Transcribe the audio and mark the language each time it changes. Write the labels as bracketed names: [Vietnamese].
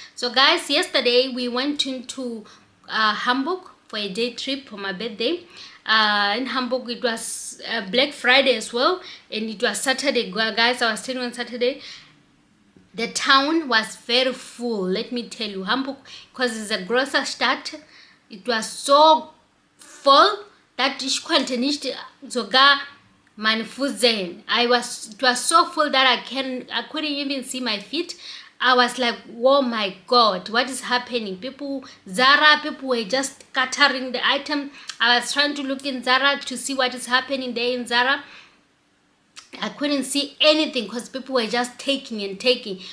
[English] So guys, yesterday we went into Hamburg for a day trip for my birthday. In Hamburg it was Black Friday as well, and it was Saturday guys. I was staying on Saturday. The town was very full, let me tell you. Hamburg, because it's a grocer stadt, it was so full that [German] ich konnte nicht sogar meine Fuß sehen. [English] It was so full that I couldn't even see my feet. I was like, oh my god, what is happening? People were just scattering the item. I was trying to look in Zara to see what is happening there in Zara. I couldn't see anything because people were just taking and taking.